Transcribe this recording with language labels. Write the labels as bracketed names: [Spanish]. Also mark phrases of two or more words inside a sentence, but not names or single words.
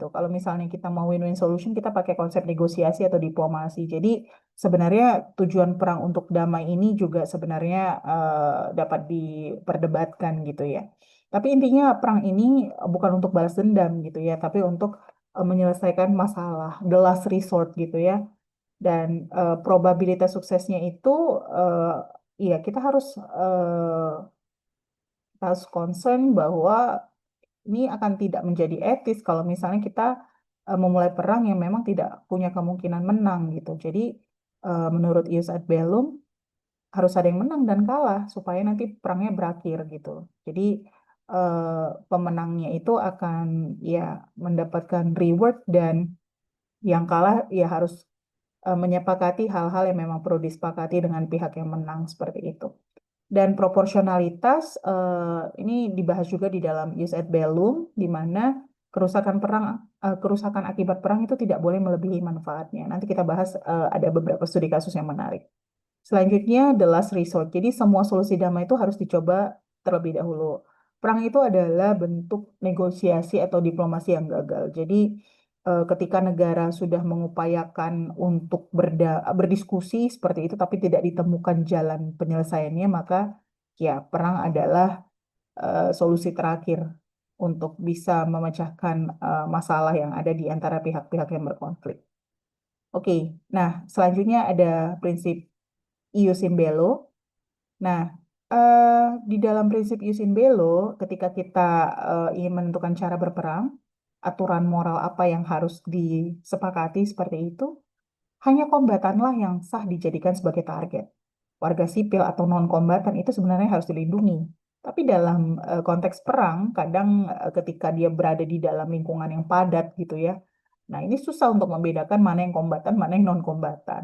[Indonesian] Kalau misalnya kita mau [English] win-win solution, [Indonesian] kita pakai konsep negosiasi atau diplomasi. Jadi sebenarnya tujuan perang untuk damai ini juga sebenarnya dapat diperdebatkan gitu ya. Tapi intinya perang ini bukan untuk balas dendam gitu ya, tapi untuk menyelesaikan masalah, [English] the last resort gitu ya. [Indonesian] Dan probabilitas suksesnya itu ya kita harus concern bahwa ini akan tidak menjadi etis kalau misalnya kita memulai perang yang memang tidak punya kemungkinan menang gitu. Jadi menurut [Latin] ius ad bellum [Indonesian] harus ada yang menang dan kalah supaya nanti perangnya berakhir gitu. Jadi pemenangnya itu akan ya mendapatkan reward dan yang kalah ya harus menyepakati hal-hal yang memang perlu disepakati dengan pihak yang menang seperti itu. Dan proporsionalitas ini dibahas juga di dalam [Latin] jus et bellum, [Indonesian] di mana kerusakan akibat perang itu tidak boleh melebihi manfaatnya. Nanti kita bahas ada beberapa studi kasus yang menarik. Selanjutnya, [English] the last resort. [Indonesian] Jadi semua solusi damai itu harus dicoba terlebih dahulu. Perang itu adalah bentuk negosiasi atau diplomasi yang gagal. Jadi ketika negara sudah mengupayakan untuk berdiskusi seperti itu, tapi tidak ditemukan jalan penyelesaiannya, maka ya perang adalah solusi terakhir untuk bisa memecahkan masalah yang ada di antara pihak-pihak yang berkonflik. Oke, nah selanjutnya ada prinsip [Latin] ius in bello. [Indonesian] Nah, di dalam prinsip [Latin] ius in bello, [Indonesian] ketika kita ingin menentukan cara berperang, aturan moral apa yang harus disepakati seperti itu, hanya kombatanlah yang sah dijadikan sebagai target. Warga sipil atau non-kombatan itu sebenarnya harus dilindungi. Tapi dalam konteks perang, kadang ketika dia berada di dalam lingkungan yang padat gitu ya, nah ini susah untuk membedakan mana yang kombatan, mana yang non-kombatan.